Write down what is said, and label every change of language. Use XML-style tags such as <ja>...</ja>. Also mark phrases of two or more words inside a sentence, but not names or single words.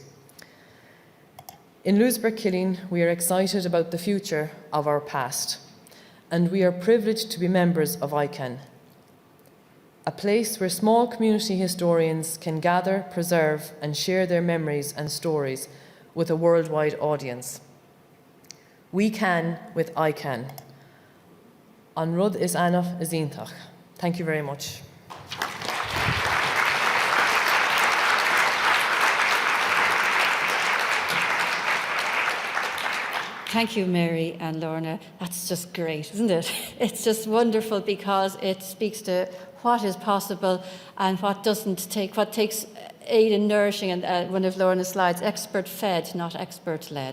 <en>In Louisburgh-Killeen, we are excited about the future of our past, and we are privileged to be members of ICANN, a place where small community historians can gather, preserve, and share their memories and stories with a worldwide audience. We can with ICANN.</en> <ga>An rud is anach is iontach.</ga> <en>Thank you very much. Thank you, Mary and Lorna. That's just great, isn't it? It's just wonderful because it speaks to what is possible and what takes aid in nourishing, and one of Lorna's slides, expert-fed, not expert-led.</en>